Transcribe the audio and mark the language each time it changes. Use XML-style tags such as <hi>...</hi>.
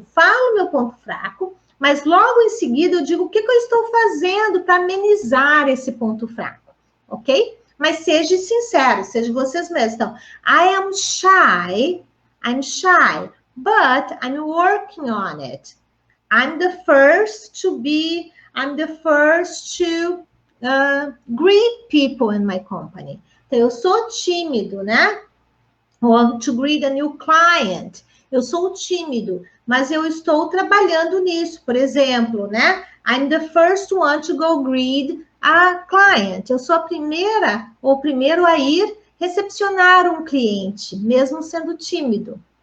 <pt>Eu falo meu ponto fraco, mas logo em seguida eu digo o que eu estou fazendo para amenizar esse ponto fraco, ok? Mas seja sincero, seja vocês mesmos.</pt> <en>Então, I'm shy, but I'm working on it. I'm the first to greet people in my company.</en> <pt>Então, eu sou tímido, né?</pt> <en>Or to greet a new client.</en> <pt>Eu sou tímido, mas eu estou trabalhando nisso. Por exemplo, né?</pt> <en>I'm the first one to go greet a client.</en> <pt>Eu sou a primeira ou o primeiro a ir recepcionar um cliente, mesmo sendo tímido.</pt>